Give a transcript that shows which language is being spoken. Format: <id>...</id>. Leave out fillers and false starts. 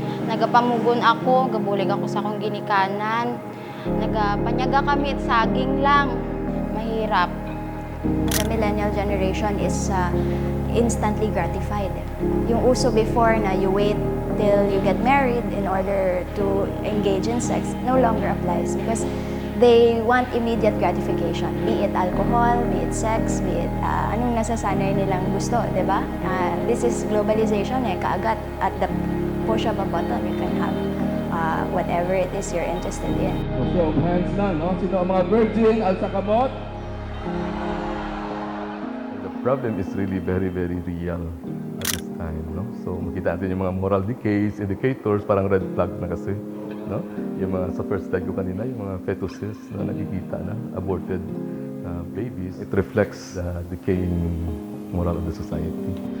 <hil>Nagapamugon ako, gabulig ako sa akong ginikanan. Nagapanyaga kami at saging lang. Mahirap.</hil> <en>The millennial generation is instantly gratified. Yung uso before na you wait till you get married in order to engage in sex no longer applies because they want immediate gratification. Be it alcohol, be it sex, be it</en> <tl>anong nasasanay nilang gusto, di ba?</tl> <en>This is globalization kaagad at the push of a button, you can have whatever it is you're interested in.</en> <tl>So, hands na, no? Sino ang mga virgin,</tl> <hil>alsa kamot?</hil> <en>The problem is really very, very real at this time, no?</en> <tl>So, makita natin yung mga moral decays, indicators, parang red flag na kasi, no? Yung mga, sa first slide ko kanina, yung mga fetuses na nakikita na,</tl> <en>aborted babies, it reflects the decaying moral of the society.</en>